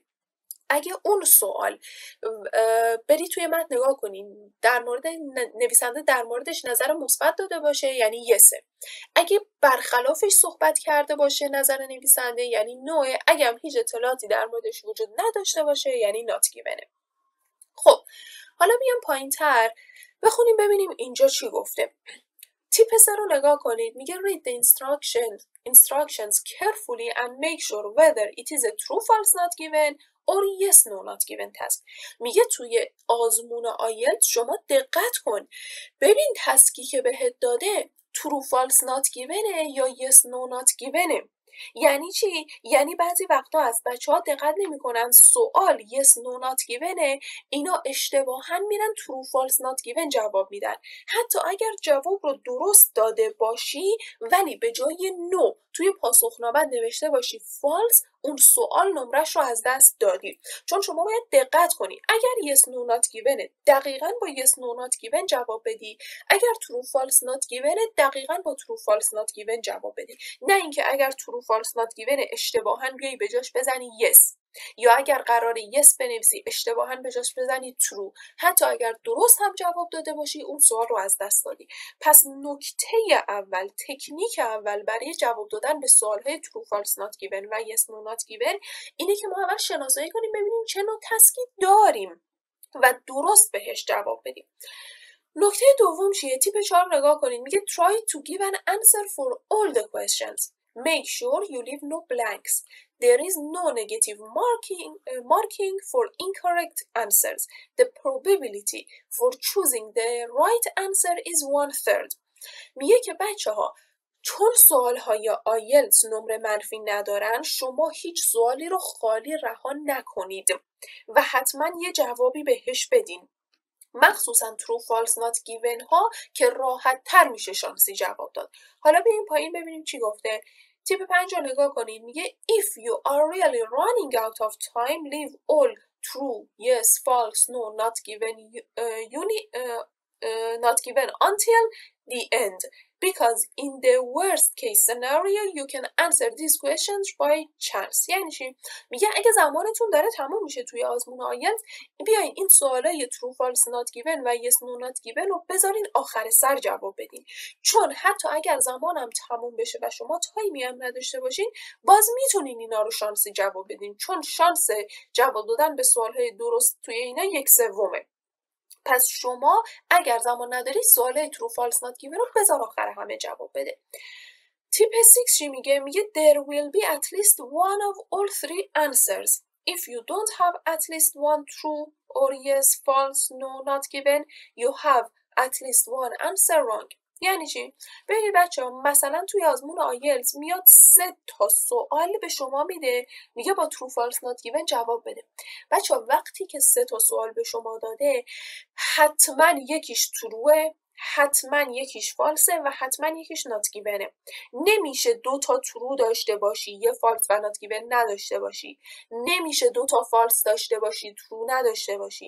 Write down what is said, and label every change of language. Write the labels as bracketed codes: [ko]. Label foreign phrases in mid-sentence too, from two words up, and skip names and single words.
[fa] اگه اون سوال بری توی متن نگاه کنین در مورد نویسنده در موردش نظر مثبت داده باشه یعنی یسه، اگه برخلافش صحبت کرده باشه نظر نویسنده یعنی نوه، اگه هم هیچ اطلاعاتی در موردش وجود نداشته باشه یعنی [en] not given. [fa] خب حالا بیام پایین تر بخونیم ببینیم اینجا چی گفته. تیپ 3 رو نگاه کنید، میگه [en] read the instructions carefully and make sure whether it is a true false not given or yes no not given task. [fa] میگه توی آزمون آیلتس شما دقت کن ببین تسکی که بهت داده [en] true false not given [fa] یا [en] yes no not given. [fa] یعنی چی؟ یعنی بعضی وقتا از بچه‌ها دقت نمی‌کنن سوال [en] yes no not given [fa] اینا اشتباهاً میرن [en] true false not given [fa] جواب میدن. حتی اگر جواب رو درست داده باشی ولی به جای no توی پاسخنامه نوشته باشی false، اون سوال نمرش رو از دست دادی. چون شما باید دقت کنی اگر [en] yes no not given [fa] دقیقاً با [en] yes no not given [fa] جواب بدی، اگر [en] true false not given [fa] دقیقاً با [en] true false not given [fa] جواب بدی، نه اینکه اگر [en] true false not given [fa] اشتباهاً بیای به جاش بزنی yes، یا اگر قراره yes بنویسی اشتباهاً به جاش بزنی true. حتی اگر درست هم جواب داده باشی اون سوال رو از دست دادی. پس نکته اول، تکنیک اول برای جواب دادن به سوال‌های [en] true false not given [fa] و [en] yes no not given [fa] اینه که ما اول شناسایی کنیم ببینیم چه نوع تسکی داریم و درست بهش جواب بدیم. نکته دوم چیه؟ تیپ 4 نگاه کنید، میگه [en] try to give an answer for all the questions. Make sure you leave no blanks. There is no negative marking for incorrect answers. The probability for choosing the right answer is 1/3. [fa] میگه که بچه‌ها چون سوال‌های آیلتس نمره منفی ندارن شما هیچ سوالی رو خالی رها نکنید و حتما یه جوابی بهش بدین، مخصوصا [en] true false not given [fa] ها که راحت تر میشه شانسی جواب داد. حالا بیایم پایین ببینیم چی گفته. تیپ 5 رو نگاه کنید، میگه [en] if you are really running out of time leave all true yes false no not given not given until the end because in the worst case scenario you can answer these questions by chance. [fa] یعنی چی؟ میگه اگه زمانتون داره تموم میشه توی آزمون آیلتس بیاین این سوالای [en] true false not given [fa] و [en] yes no not given [fa] رو بذارین آخر سر جواب بدین، چون حتی اگر زمانم تموم بشه و شما تایمی هم نداشته باشین باز میتونین اینا رو شانسی جواب بدین، چون شانس جواب دادن به سوالهای درست توی اینا 1/3. پس شما اگر زمان نداری سوال [en] true false not given [fa] رو بذار آخر همه جواب بده. تیپ 6 چی میگه؟ [en] میگه there will be at least one of all three answers. If you don't have at least one true or yes false no not given you have at least one answer wrong. [fa] یعنی چی؟ ببینید بچه‌ها مثلا توی آزمون آیلتس میاد 3 تا سوال به شما میده میگه با [en] true false not given [fa] جواب بده. بچه‌ها وقتی که 3 تا سوال به شما داده حتما یکیش تروه حتما یکیش فالسه و حتما یکیش [en] not given. [fa] نمیشه 2 تا ترو داشته باشی یه فالس و [en] not given [fa] نداشته باشی. نمیشه 2 تا فالس داشته باشی ترو نداشته باشی.